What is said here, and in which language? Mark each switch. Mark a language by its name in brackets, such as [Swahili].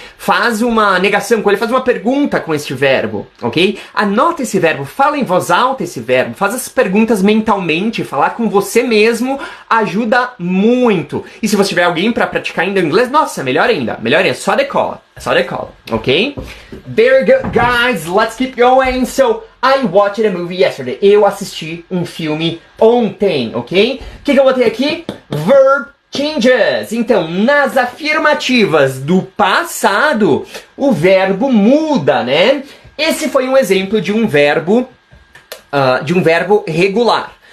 [Portuguese] Faz uma negação com ele, faz uma pergunta com este verbo, ok? Anota esse verbo, fala em voz alta esse verbo, faz as perguntas mentalmente, falar com você mesmo ajuda muito. E se você tiver alguém para praticar ainda inglês, nossa, melhor ainda, só decola, ok? [English] Very good, guys, let's keep going. So, I watched a movie yesterday. [Portuguese] Eu assisti um filme ontem, ok? O que eu botei aqui? [English] Verb changes. [Portuguese] Então, nas afirmativas do passado, o verbo muda, né? Esse foi um exemplo de um verbo regular.